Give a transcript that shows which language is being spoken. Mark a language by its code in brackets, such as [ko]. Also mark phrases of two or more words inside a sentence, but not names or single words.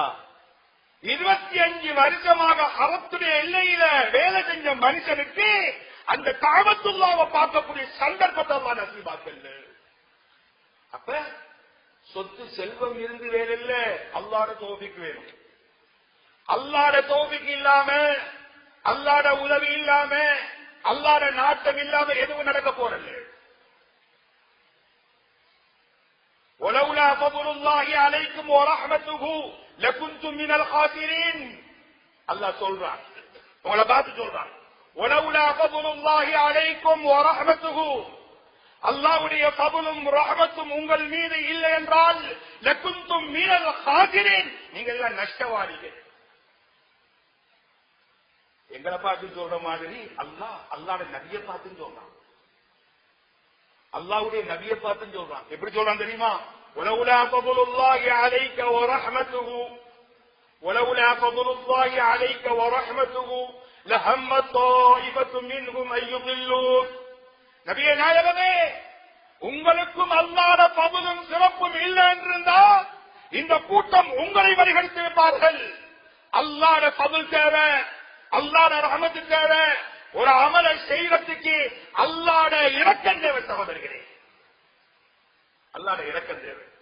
[ta] 25 வருஷமாக ஹரத்துடைய எல்லையில வேலை செஞ்ச மனுஷனுக்கு அந்த காபத்துல்லாஹ்வை பார்க்கக்கூடிய சந்தர்ப்பத்தை அல்லாஹ் நசீபாக்கல்ல. அப்ப சொத்து செல்வம் இருந்து வேலை இல்ல, அல்லாஹ்வுடைய தௌஃபீக் வேணும். அல்லாஹ்வுடைய தௌஃபீக் இல்லாம, அல்லாஹ்வுடைய உதவி இல்லாம, அல்லாஹ்வுடைய நாட்டம் இல்லாம எதுவும் நடக்க போறது. [ar] وَلَوْلَا فَضْلُ اللَّهِ عَلَيْكُمْ وَرَحْمَتُهُ لَكُنْتُمْ مِنَ الْخَاسِرِينَ. [ta] அல்லாஹ் சொல்றான், உங்களை பார்த்து சொல்றான், [ar] وَلَوْلَا فَضْلُ اللَّهِ عَلَيْكُمْ وَرَحْمَتُهُ. [ta] அல்லாஹ்வுடைய ஃபضலும் ரஹ்மத்தும் உங்கள் மீது இல்லை என்றால் [ar] لَكُنْتُمْ مِنَ الْخَاسِرِينَ, [ta] நீங்கள் எல்லாம் நஷ்டவாதிகள். எங்களை பார்த்து சொல்ற மாதிரி அல்லாஹ் அல்லாஹ்வுடைய நபியை பார்த்து சொல்றான், அல்லாஹ்வுடைய நபியை பார்த்து சொல்றான். எப்படி சொல்றான் தெரியுமா? [ar] وَلَوْلَا فَضْلُ اللَّهِ عَلَيْكَ وَرَحْمَتُهُ وَلَوْلَا فَضْلُ اللَّهِ عَلَيْكَ وَرَحْمَتُهُ لَهَمَّ طَائِفَةٌ مِّنْهُمْ أَن يُضِلُّوكَ. [ta] நபியே நாயகமே, உங்களுக்கும் அல்லாஹ்வுடைய ஃபضலும் சிறப்பும் இல்லை என்றிருந்தா இந்த கூட்டம் உங்களை வழிகெடுத்து வைப்பார்கள். அல்லாஹ்வுடைய ஃபضல் தேவை, அல்லாஹ்வுடைய ரஹ்மத் தேவை. ஒரு அமலை செய்யறதுக்கு அல்லாஹ்வுடைய இரக்கம் தேவை சகோதரர்களே, அல்லாஹ்வுடைய இரக்கம் தேவை.